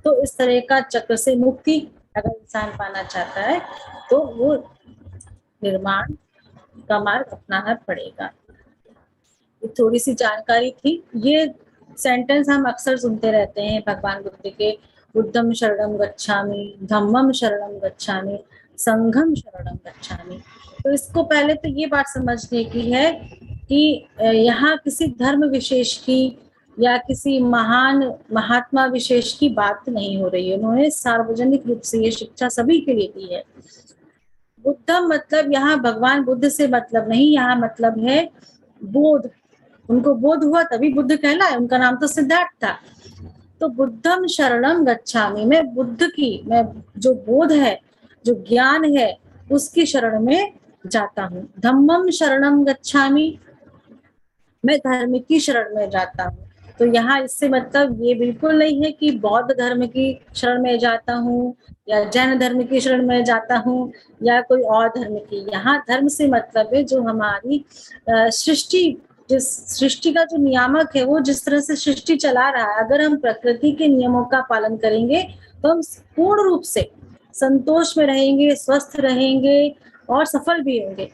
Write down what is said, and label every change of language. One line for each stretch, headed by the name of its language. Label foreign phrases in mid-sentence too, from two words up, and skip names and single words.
Hindi: तो इस तरह का चक्र से मुक्ति अगर इंसान पाना चाहता है तो वो निर्माण का मार्ग अपनाना पड़ेगा। थोड़ी सी जानकारी थी। ये सेंटेंस हम अक्सर सुनते रहते हैं भगवान बुद्ध के,
Pali: बुद्धम शरणम गच्छामि, धम्मम शरणम गच्छामि, संघम शरणम गच्छामि।
Hindi: तो इसको पहले तो ये बात समझने की है कि यहाँ किसी धर्म विशेष की या किसी महान महात्मा विशेष की बात नहीं हो रही है। उन्होंने सार्वजनिक रूप से ये शिक्षा सभी के लिए दी है। बुद्धम मतलब यहाँ भगवान बुद्ध से मतलब नहीं, यहाँ मतलब है बोध। उनको बोध हुआ तभी बुद्ध कहलाए, उनका नाम तो सिद्धार्थ था।
Pali: तो बुद्धम शरणम गच्छामि,
Hindi: मैं बुद्ध की, मैं जो बोध है, जो ज्ञान है, उसकी शरण में जाता हूँ।
Pali: धम्मम शरणम गच्छामि,
Hindi: मैं धर्म की शरण में जाता हूँ। तो यहाँ इससे मतलब ये बिल्कुल नहीं है कि बौद्ध धर्म की शरण में जाता हूँ या जैन धर्म की शरण में जाता हूँ या कोई और धर्म की। यहाँ धर्म से मतलब है जो हमारी सृष्टि, जिस सृष्टि का जो नियामक है, वो जिस तरह से सृष्टि चला रहा है, अगर हम प्रकृति के नियमों का पालन करेंगे तो हम पूर्ण रूप से संतोष में रहेंगे, स्वस्थ रहेंगे और सफल भी होंगे।